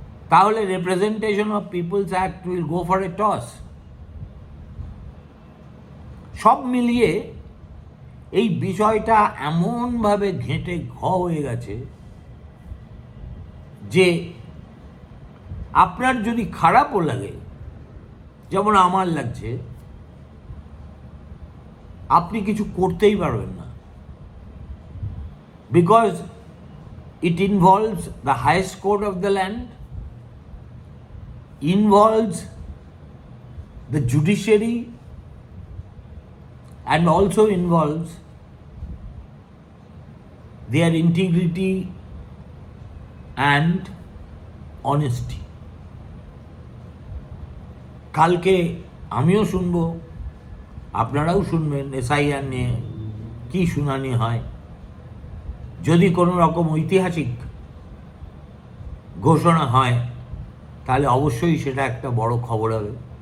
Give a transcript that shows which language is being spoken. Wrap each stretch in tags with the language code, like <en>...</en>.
<bn>তাহলে</bn> <en>Representation of people's act will go for a toss.</en> <bn>সব মিলিয়ে এই বিষয়টা এমনভাবে ঘেঁটে হয়ে গেছে যে আপনার যদি খারাপও লাগে, যেমন আমার লাগছে, আপনি কিছু করতেই পারবেন না,</bn> <en>Because it involves the highest court of the land, involves the judiciary, and also involves their integrity and honesty.</en> <bn>কালকে আমিও শুনবো, আপনারাও শুনবেন এসআইআর নিয়ে কি শুনানি হয়। যদি কোনো রকম ঐতিহাসিক ঘোষণা হয় তাহলে অবশ্যই সেটা একটা বড় খবর হবে।</bn>